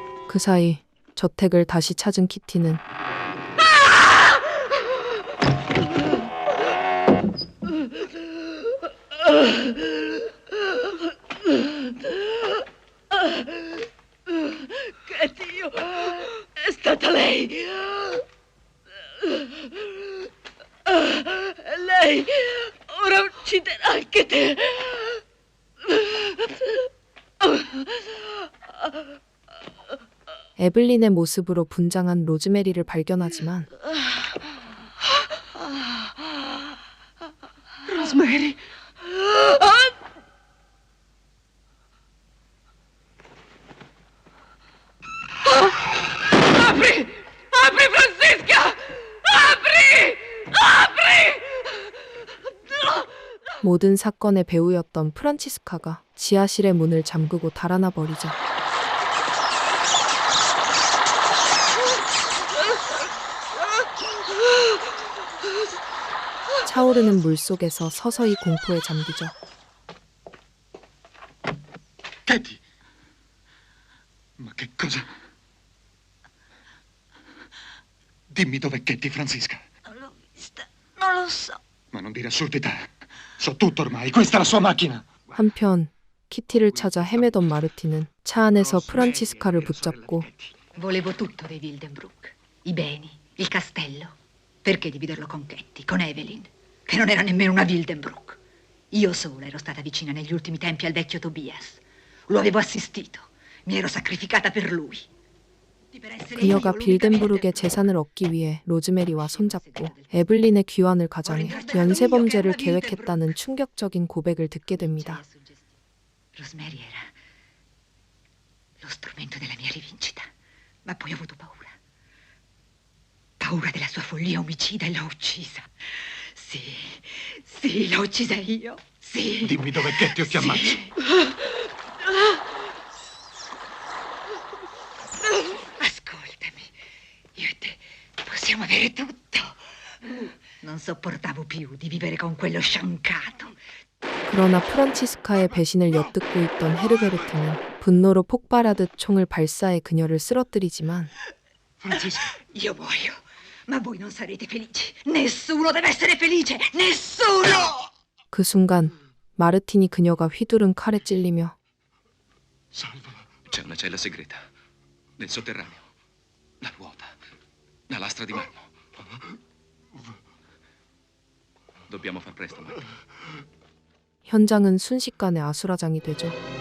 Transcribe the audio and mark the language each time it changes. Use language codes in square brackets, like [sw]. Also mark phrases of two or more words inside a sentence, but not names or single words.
[ko] 그 사이 저택을 다시 찾은 키티는 [it] Che Dio! È stata lei! Lei ora ucciderà anche te! [ko] 에블린의 모습으로 분장한 로즈메리를 발견하지만 [it] Rosemary! Apri! Apri, Francisca! Apri! Apri! [ko] 모든 사건의 배우였던 프란치스카가 지하실의 문을 잠그고 달아나 버리자 차오르는 물 속에서 서서히 공포에 잠기죠. [it] Katie! Ma che cosa? Dimmi dov'è Katie, Francisca. Non l'ho vista, non lo so. Ma non dire assurdità. So tutto ormai, questa è la sua macchina. [ko] 한편 키티를 찾아 헤매던 마르티는 차 안에서 프란치스카를 붙잡고 [it] Volevo tutto dei Wildenbrook. I beni, il castello. Perché dividerlo con Katie, con Evelyn, che non era nemmeno una Wildenbrook? Io sola ero stata vicina negli ultimi tempi al vecchio Tobias. Lo avevo assistito. Mi ero sacrificata per lui. [ko] 그녀가 빌덴브룩의 재산을 얻기 위해 로즈메리와 손잡고 에블린의 귀환을 가장해 연쇄범죄를 계획했다는 충격적인 고백을 듣게 됩니다. [it] Rosemary era lo strumento della mia rivincita, ma poi ho avuto paura. Paura della sua follia omicida e l'ho uccisa. Sì, sì, l'ho uccisa io. Sì. Dimmi dov'è Katie o ti ammazzo. Ascoltami, io e te possiamo avere tutto. Non sopportavo più di vivere con quello sciancato. [ko] 그러나 프란치스카의 배신을 엿듣고 있던 헤르베르트는 분노로 폭발하듯 총을 발사해 그녀를 쓰러뜨리지만 [it] Francesca, io muoio, ma voi non sarete felici. Nessuno deve essere felice, nessuno! [ko] 그 순간 마르틴이 그녀가 휘두른 칼에 찔리며 [it] C'è una cella segreta nel sotterraneo. La ruota, la lastra di marmo. Dobbiamo far presto, Martin. [ko] 현장은 순식간에 아수라장이 되죠.